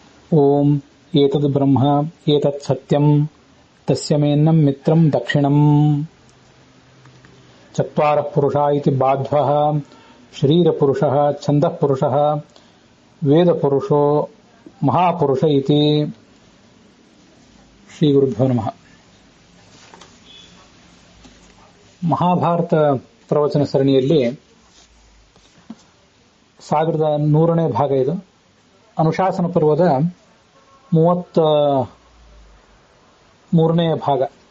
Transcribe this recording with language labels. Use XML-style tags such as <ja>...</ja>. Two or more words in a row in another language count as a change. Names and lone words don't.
<sa>ಓಂ ಏತದ್ ಬ್ರಹ್ಮ ಏತತ್ ಸತ್ಯಂ ತಸ್ಯ ಮೇನ್ನಂ ಮಿತ್ರಂ ದಕ್ಷಿಣಂ ಚತ್ವಾರಃ ಪುರುಷಾ ಇತಿ ಬಾಧ್ವಃ ಶರೀರಪುರುಷಃ ಛಂದಃಪುರುಷಃ ವೇದಪುರುಷೋ ಮಹಾಪುರುಷ ಇತಿ. ಶ್ರೀ ಗುರುಭ್ಯೋ ನಮಃ.</sa> <kn>ಮಹಾಭಾರತ ಪ್ರವಚನ ಸರಣಿಯಲ್ಲಿ 1100ನೇ ಭಾಗ ಇದು. ಅನುಶಾಸನ ಪರ್ವದ 33ನೇ ಭಾಗ.</kn>